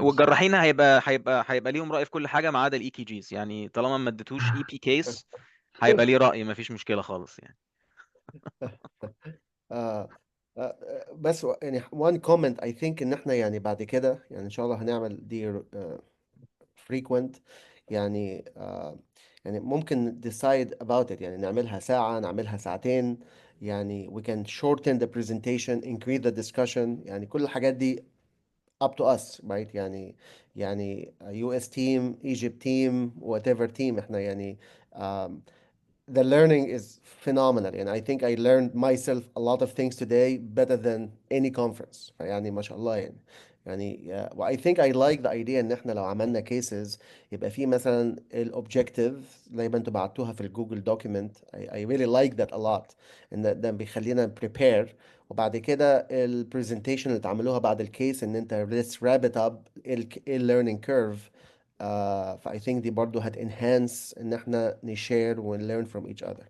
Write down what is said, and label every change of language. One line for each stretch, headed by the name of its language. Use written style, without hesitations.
Arabic: والجراحين هيبقى ليهم رأي في كل حاجة ما عدا الاي كي جيز، يعني طالما ما اديتوش اي بي كيس هيبقى ليه رأي، ما فيش مشكلة خالص يعني. آه بس يعني
English: one comment I think
Arabic: ان احنا يعني بعد كده يعني ان شاء الله هنعمل دي frequent، يعني يعني ممكن
English: decide about it،
Arabic: يعني نعملها ساعة نعملها ساعتين، يعني
English: we can shorten the presentation increase the discussion،
Arabic: يعني كل الحاجات دي
English: up to us right،
Arabic: يعني
English: US team Egypt team whatever team
Arabic: احنا يعني
English: the learning is phenomenal، and I think I learned myself a lot of things today better than any conference.
Arabic: يعني ما شاء الله يعني
English: I think I like the idea
Arabic: ان احنا لو عملنا cases يبقى في مثلا الobjective زي ما انتوا بعتوها في الجوجل document.
English: I really like that a lot،
Arabic: ان ده بيخلينا
English: prepare،
Arabic: وبعد كده
English: presentation
Arabic: اللي تعملوها بعد الكيس ان انت
English: let's wrap it up learning curve. I think
Arabic: دي برضو هت
English: enhance
Arabic: ان احنا
English: نشare and learn from each other.